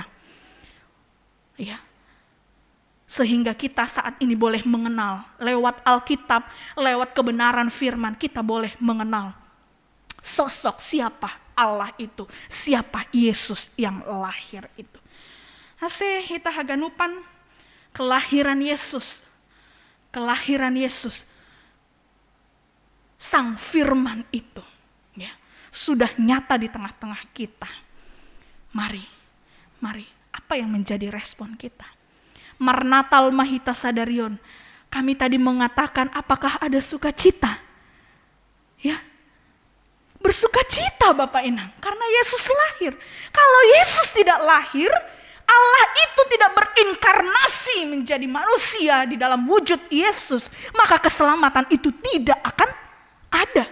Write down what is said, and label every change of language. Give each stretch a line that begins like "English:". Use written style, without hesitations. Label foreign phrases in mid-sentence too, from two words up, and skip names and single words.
Indonesian: Ya. Sehingga kita saat ini boleh mengenal lewat Alkitab, lewat kebenaran firman, kita boleh mengenal sosok siapa Allah itu, siapa Yesus yang lahir itu.
Batak Simalungun: Hase hita haganupan
Indonesian: kelahiran Yesus, Sang Firman itu, ya, sudah nyata di tengah-tengah kita. Mari, apa yang menjadi respon kita?
Batak Simalungun: Marnatal mahita sadarion.
Indonesian: Kami tadi mengatakan apakah ada sukacita? Ya, bersukacita Bapak Inang, karena Yesus lahir. Kalau Yesus tidak lahir, Allah itu tidak berinkarnasi menjadi manusia di dalam wujud Yesus, maka keselamatan itu tidak akan ada.